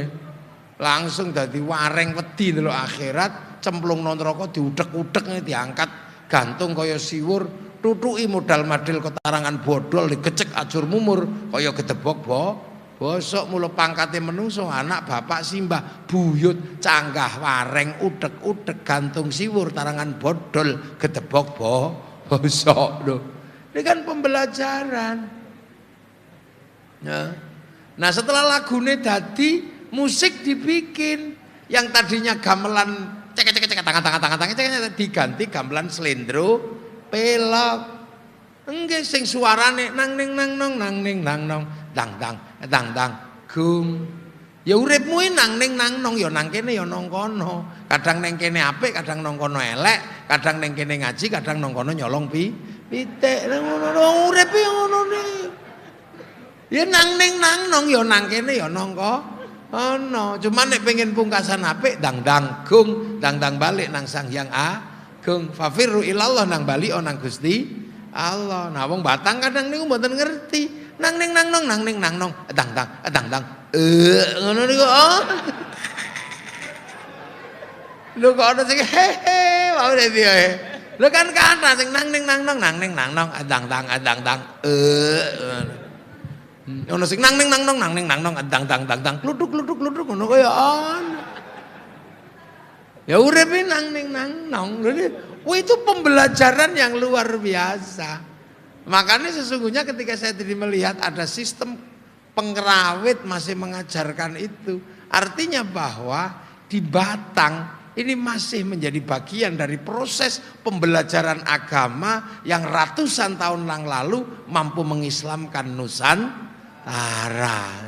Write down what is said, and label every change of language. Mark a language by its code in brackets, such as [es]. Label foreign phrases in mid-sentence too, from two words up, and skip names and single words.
[jv] Langsung dadi wareng wedi ndelok akhirat, cemplung nang neraka diudek-udek diangkat gantung kaya siwur, tutuki modal madil ketarangan bodol digecek ajur mumur kaya gedebok bosok. Mula pangkate menungso anak bapak simbah buyut canggah wareng udek-udek gantung siwur tarangan bodol gedebok bosok lho. [id] Ini kan pembelajaran. Nah setelah [jv] lagune dadi [id] musik dibikin, yang tadinya gamelan cek tangan diganti gamelan slendro pelok. [jv] Enggak sing suarane nang ning nang nong dang gung. Ya uripmu nang ning nang nong ya nang kene ya nang kono. Kadang nang kene apik, kadang nang kono elek, kadang nang kene ngaji, kadang nang kono nyolong pitik. Ngono urip ngono iki. Ya nang ning nang nong ya nang kene ya nang kono. Cuman nek pengen pungkasan apik dang gung, dang balik nang Sang Hyang Agung. [ar] ففروا إلى الله [jv] nang bali nang Gusti Allah. Nah wong Batang kadang niku mboten ngerti. Nang ning nang nong dang ngono niku. Lho kok ana sing hehe wae dadi ae. Lho kan kata sing nang ning nang nong dang ono sing nang ning nang nong dang kluduk ngono kaya ana. Ya uripe nang ning nang nong. [id] Itu pembelajaran yang luar biasa. Makanya sesungguhnya ketika saya tadi melihat ada sistem pengrawit masih mengajarkan itu, artinya bahwa di Batang ini masih menjadi bagian dari proses pembelajaran agama yang ratusan tahun yang lalu mampu mengislamkan Nusantara.